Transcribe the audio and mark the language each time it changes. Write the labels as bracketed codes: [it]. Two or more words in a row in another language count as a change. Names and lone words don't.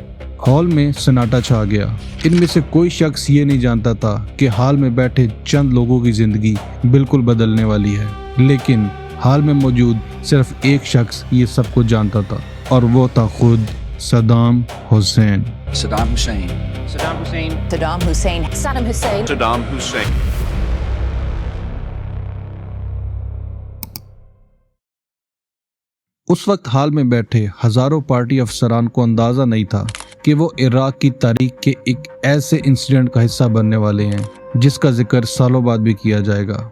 [hi] हॉल में सन्नाटा छा गया। इनमें से कोई शख्स ये नहीं जानता था कि हॉल में बैठे चंद लोगों की जिंदगी बिल्कुल बदलने वाली है, लेकिन हाल में मौजूद सिर्फ एक शख्स ये सब कुछ जानता था, और वो था खुद सद्दाम हुसैन। Saddam Hussein. Saddam Hussein. Saddam Hussein. Saddam Hussein. Saddam Hussein. उस वक्त हाल में बैठे हजारों पार्टी अफसरान को अंदाजा नहीं था कि वो इराक की तारीख के एक ऐसे इंसिडेंट का हिस्सा बनने वाले हैं जिसका जिक्र सालों बाद भी किया जाएगा।